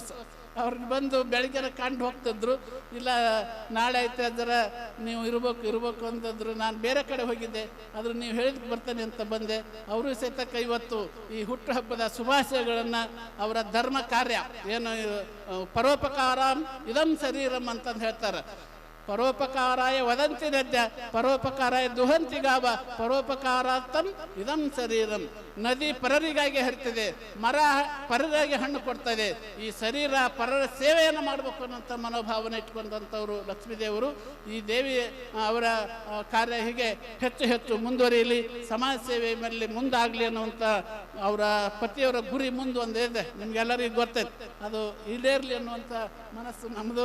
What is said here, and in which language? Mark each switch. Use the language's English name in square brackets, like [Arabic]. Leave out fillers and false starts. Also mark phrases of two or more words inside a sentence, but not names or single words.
[Kannada] ಅವ್ರಿಗೆ ಬಂದು ಬೆಳಗ್ಗೆ ಕಂಡು ಹೋಗ್ತಿದ್ರು, ಇಲ್ಲ ನಾಳೆ ಐತೆ ಅದರ ನೀವು ಇರ್ಬೇಕು ಅಂತಂದ್ರು. ನಾನು ಬೇರೆ ಕಡೆ ಹೋಗಿದ್ದೆ, ಆದ್ರೆ ನೀವು ಹೇಳಿದಕ್ಕೆ ಬರ್ತಾನೆ ಅಂತ ಬಂದೆ. ಅವರು ಸಹಿತ ಇವತ್ತು ಈ ಹುಟ್ಟುಹಬ್ಬದ ಶುಭಾಶಯಗಳನ್ನು ಅವರ ಧರ್ಮ ಕಾರ್ಯ ಏನು [Sanskrit] ಪರೋಪಕಾರಂ ಇದಂ ಶರೀರಂ [Kannada] ಅಂತಂದು ಹೇಳ್ತಾರೆ. [Sanskrit] ಪರೋಪಕಾರಾಯ ವದಂತಿ ನದ್ಯ ಪರೋಪಕಾರಾಯ ದುಹಂತಿ ಗಾವ ಪರೋಪಕಾರಾರ್ಥಂ ಇದಂ ಶರೀರಂ. [Kannada] ನದಿ ಪರರಿಗಾಗಿ ಹರಿತಿದೆ, ಮರ ಪರರಿಗಾಗಿ ಹಣ್ಣು ಕೊಡ್ತದೆ. ಈ ಶರೀರ ಪರರ ಸೇವೆಯನ್ನು ಮಾಡಬೇಕು ಅನ್ನೋಂಥ ಮನೋಭಾವನೆ ಇಟ್ಕೊಂಡಂಥವ್ರು ಲಕ್ಷ್ಮೀದೇವರು. ಈ ದೇವಿ ಅವರ ಕಾರ್ಯ ಹೀಗೆ ಹೆಚ್ಚು ಹೆಚ್ಚು ಮುಂದುವರಿಯಲಿ, ಸಮಾಜ ಸೇವೆ ಮೇಲೆ ಮುಂದಾಗಲಿ ಅನ್ನುವಂಥ ಅವರ ಪತಿಯವರ ಗುರಿ ಮುಂದೆ ಒಂದು ಇದೆ, ನಿಮ್ಗೆಲ್ಲರಿಗೂ ಗೊತ್ತೈತೆ, ಅದು ಈಡೇರಲಿ ಅನ್ನುವಂಥ ಮನಸ್ಸು ನಮ್ಮದು.